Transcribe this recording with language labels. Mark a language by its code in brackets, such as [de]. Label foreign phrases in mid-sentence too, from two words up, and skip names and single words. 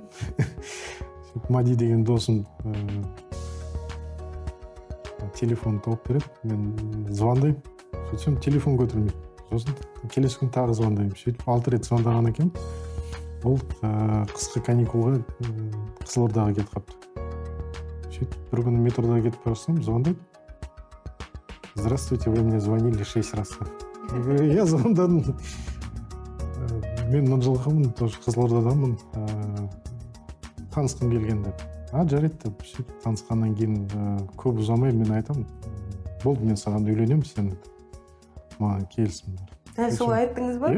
[kk] Мади деген досым телефон тауып береді, мен звондаймын, сөйтсем телефон көтермейді. Сосын келесі күн тағы звондаймын, сөйтіп 6 рет звондаған екен. Ол қысқы каникулға Қызылордаға кетіп қапты. Сөйтіп бір күні метрода кетіп барсам, звондайды. [ru] Здравствуйте, вы мне звонили 6 раз. [kk] Я звондадым. Мен Мынжылғымын, тоже Қызылордадамын. Танысқым келген деп. Жарайды деп, сөйтіп танысқаннан кейін көп ұзамай мен айтамын. Болды, мен саған үйленемін, сен маған келісім. Дәл солай айттыңыз ба?